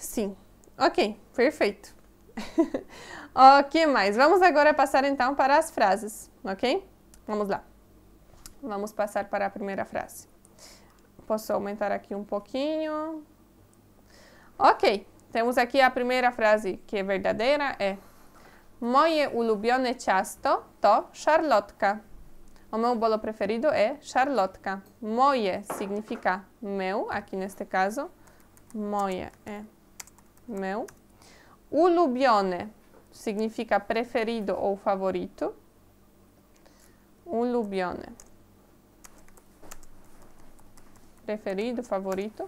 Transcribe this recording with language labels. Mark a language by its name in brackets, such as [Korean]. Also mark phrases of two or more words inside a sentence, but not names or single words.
[Portuguese] Sim. Ok, perfeito. O que mais? Vamos agora passar então para as frases, ok? Vamos lá. Vamos passar para a primeira frase. Posso aumentar aqui um pouquinho. Ok, temos aqui a primeira frase que é verdadeira, é [Polish] Moje ulubione ciasto to szarlotka. [Portuguese] O meu bolo preferido é szarlotka. Moje significa meu, aqui neste caso. Moje é meu. Ulubione significa preferido ou favorito. Ulubione. Preferido, favorito.